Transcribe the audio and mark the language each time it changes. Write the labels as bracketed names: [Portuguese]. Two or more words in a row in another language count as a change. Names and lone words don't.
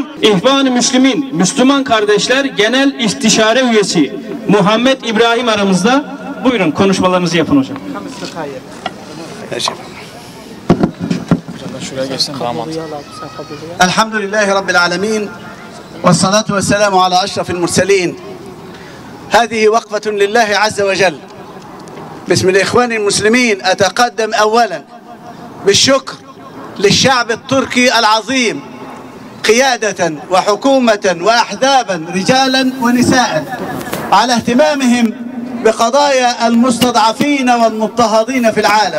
[Turkish] İhvan-ı Müslümin, Müslüman Kardeşler Genel İstişare Üyesi Muhammed İbrahim aramızda. Buyurun konuşmalarınızı yapın hocam. [Arabic] الحمد لله رب العالمين والصلاة والسلام على أشرف المرسلين. هذه وقفة لله عز وجل. باسم الإخوان المسلمين أتقدم أولا بالشكر للشعب التركي العظيم قيادة وحكومة وأحزابا رجالا ونساء على اهتمامهم بقضايا المستضعفين والمضطهدين في العالم.